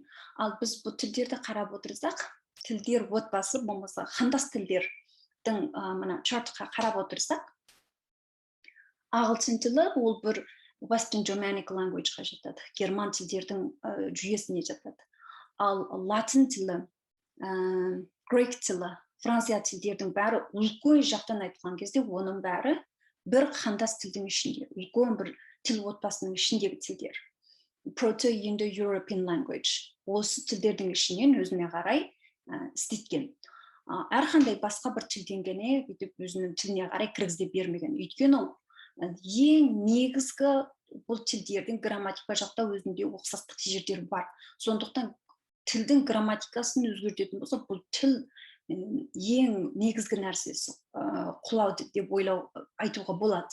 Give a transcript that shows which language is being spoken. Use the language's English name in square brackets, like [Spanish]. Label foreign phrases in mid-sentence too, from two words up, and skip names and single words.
[Kazakh] Ал біз бұл тілдерді қарап отырсақ, тілдер отбасы болмаса қандас тілдердің мына чартқа қарап отырсақ, ағылшын тілі ол бір [English] Western Germanic language-ға [Kazakh] жатады, герман тілдердің жүйесіне жатады. Ал латын тілі, грек тілі, Франция тілдердің бәрі үлкен жақтан айтқан кезде оның бәрі бір қандас тілдің ішінде, үлкен бір тіл отбасының ішіндегі тілдер. [English] Proto-Indo-European language. [Kazakh] Осы тілдердің ішінен өзіне қарай істеткен. Әрқандай басқа бір тілден гене өзінің тіліне қарай кіргізе бермеген. Өйткені ол ең негізгі бұл тілдердің грамматика жақта өзінде ұқсастық жерлері бар. Сондықтан тілдің грамматикасын өзгертетін болса, бұл тіл ең негізгі нәрсесі құлауды деп айтуға болады.